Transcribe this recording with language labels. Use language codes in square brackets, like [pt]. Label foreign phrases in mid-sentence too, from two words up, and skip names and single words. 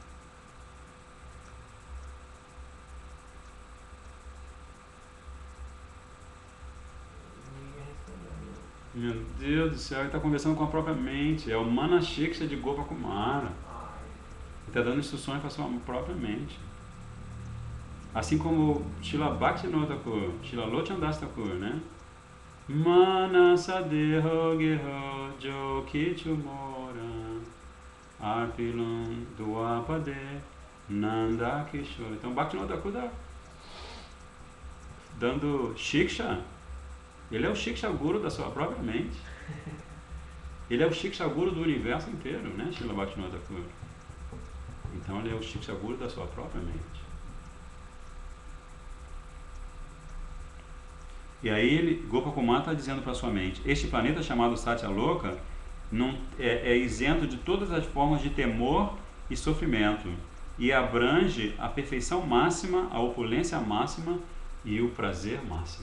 [pt] Meu Deus do céu, ele está conversando com a própria mente. É o Manashiksha de Gopakumara. Ele está dando instruções para a sua própria mente. Assim como Srila Bhaktivinoda Thakur, Srila Lochanas Thakur, né? [bn] মানস দেহ গেহ যো কিছু মোর অর্পিলুঁ তুয়াপদে নন্দ কিশোর. [pt] Então Bhaktivinoda Thakur dando shiksha. Ele é o Shiksha Guru da sua própria mente. Ele é o Shiksha Guru do universo inteiro, né, Srila Bhaktivinoda Thakur? Então ele é o Shiksha Guru da sua própria mente. E aí Gopakumara está dizendo para sua mente, este planeta chamado Satyaloka não, é isento de todas as formas de temor e sofrimento e abrange a perfeição máxima, a opulência máxima e o prazer máximo.